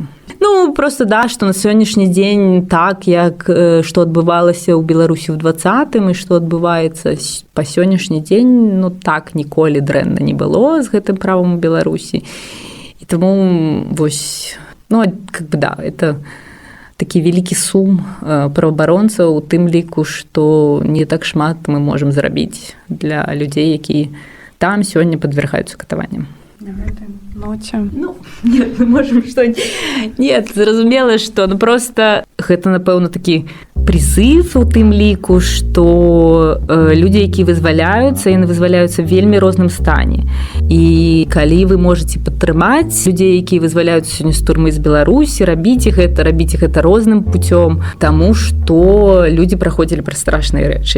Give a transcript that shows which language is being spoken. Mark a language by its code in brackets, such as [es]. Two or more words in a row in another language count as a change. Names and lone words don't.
[be] Ну, просто да, што на сённяшні дзень так, як што адбывалася ў Беларусі ў 20-м і што адбываецца па сённяшні дзень, ну так, ніколі дрэнна не было з гэтым правам у Беларусі. І таму, вось, ну, [ru] как бы да, это [be] такі вялікі сум праваабаронцаў у тым ліку, што не так шмат мы можам зрабіць для людзей, якія там сёння падвяргаюцца катаванням. Ну, [ru] нет, мы можем что-нибудь... Нет, [be] зразумела, што, ну, просто гэта, напэўна, такі прызыв у тым ліку, што людзі, якія вызваляюцца, яны вызваляюцца в вельмі розным стане. І калі вы можаце падтрымаць людзей, якія вызваляюцца сёння з турмы з Беларусі, рабіць гэта розным путём, таму што людзі праходзілі праз страшныя рэчы.